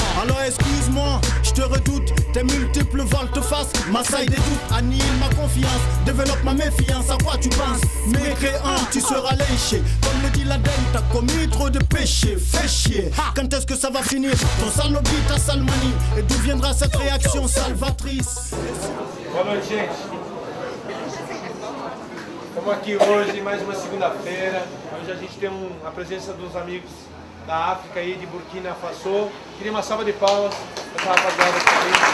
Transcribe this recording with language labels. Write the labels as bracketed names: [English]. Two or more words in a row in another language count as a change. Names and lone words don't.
[French] Alors excuse-moi, je te redoute. Tes multiples volte-face m'assaillent des doutes. Annihile ma confiance, développe ma méfiance. À quoi tu penses? Mécréant, tu seras léché. Comme le dit l'Aden, t'as commis trop de péchés. Fais chier. Quand est-ce que ça va finir? Ton salobi, ta salmanie. Et d'où viendra cette réaction salvatrice? [Portuguese] Boa noite, gente. Estamos aqui hoje, mais uma segunda-feira. Hoje a gente tem a presença dos amigos da África aí, de Burkina Faso. Queria uma salva de palmas para essa rapaziada aqui.